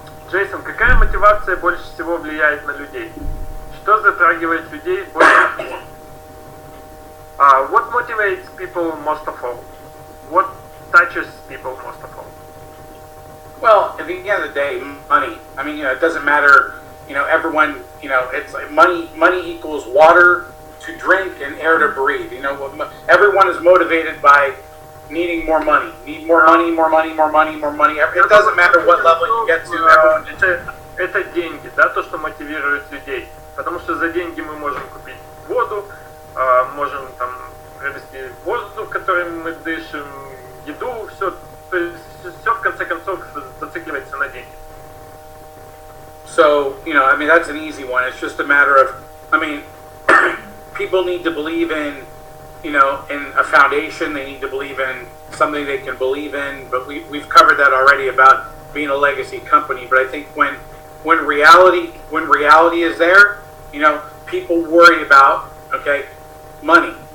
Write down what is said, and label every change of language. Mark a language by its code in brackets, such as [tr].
[ru] Джейсон, какая мотивация больше всего влияет на людей? Что затрагивает людей больше всего? [en] What motivates people most of all? What touches people most of all? Well, at the end of the day, money. I mean, it doesn't matter. Everyone. It's like money equals water to drink and air to breathe. Everyone is motivated by needing more money. Need more money, more money, more money, more money. It doesn't matter what level you get to. [ru] Это деньги, да, то, что мотивирует людей. Потому что за деньги мы можем купить воду, можем там приобрести воздух, которым мы дышим, еду, все. То есть все в конце концов за зацикливается на деньги. [en] So, I mean, that's an easy one. It's just a matter of, I mean, people need to believe in, in a foundation. They need to believe in something they can believe in. But we've covered that already about being a legacy company. But I think when reality is there, people worry about, money.